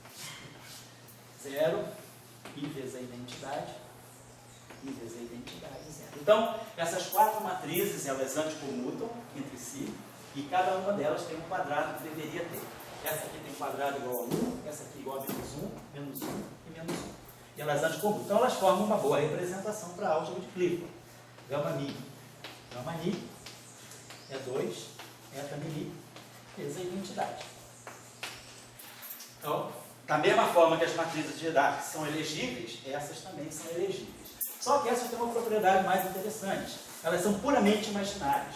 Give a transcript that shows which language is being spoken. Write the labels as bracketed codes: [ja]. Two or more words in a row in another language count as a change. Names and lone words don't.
[pt] 0, I vezes a identidade, I vezes a identidade, 0. Então, essas 4 matrizes, elas anticomutam entre si, e cada uma delas tem um quadrado que deveria ter. Essa aqui tem quadrado igual a 1, essa aqui igual a menos 1 e menos 1. E elas anticomutam. Então, elas formam uma boa representação para a álgebra de Clifford. Gama mi. Gama mi é 2, eta mi, vezes a identidade. Então, da mesma forma que as matrizes de Dirac são elegíveis, essas também são elegíveis. Só que essas têm uma propriedade mais interessante. Elas são puramente imaginárias.